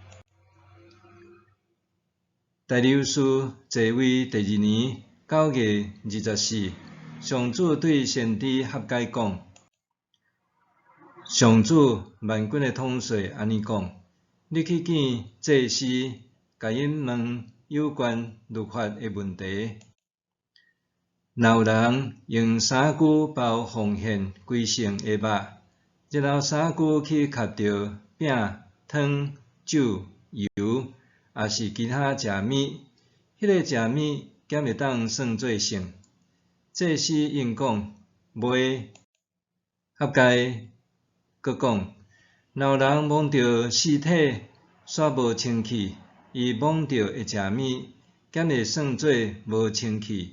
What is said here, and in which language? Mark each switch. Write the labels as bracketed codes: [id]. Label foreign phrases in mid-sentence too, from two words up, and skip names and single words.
[nan] 大流士即位第2年9月24，上主对先知合解讲：上主万军的统帅安尼讲：你去见祭司，甲因问有关律法的问题。若有人用3句包奉献规成的肉，然后3句去夹着饼、汤、酒、油，也是其他食物，迄个食物敢会当算做圣？祭司应讲：袂。合解阁讲：若有人摸着尸体煞无清气，伊摸着的食物敢会算做无清气？